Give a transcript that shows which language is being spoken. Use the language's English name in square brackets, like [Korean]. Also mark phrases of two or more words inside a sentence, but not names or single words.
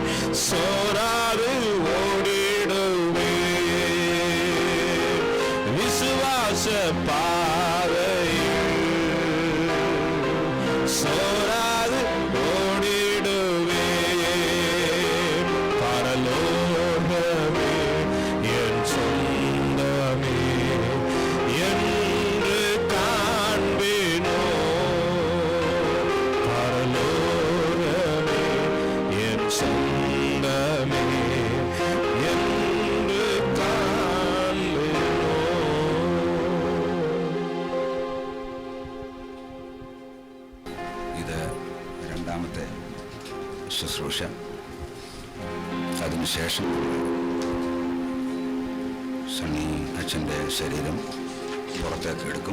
[Malayalam] സോരാതെ ഓടിടുവേ വിശ്വാസ പാതയിൽ സോരാതെ ഓടിടുവേ പരലോകമേ എൻ സ്വന്തമേ [Tamil] என்று காண்பேனோ பரலோகமே என் சொந்தமே என்று காண்பேனோ. [Malayalam] ഇത് രണ്ടാമത്തെ ശുശ്രൂഷ. അതിനുശേഷം സണ്ണി അച്ഛൻ്റെ ശരീരം പുറത്തേക്ക് എടുക്കും.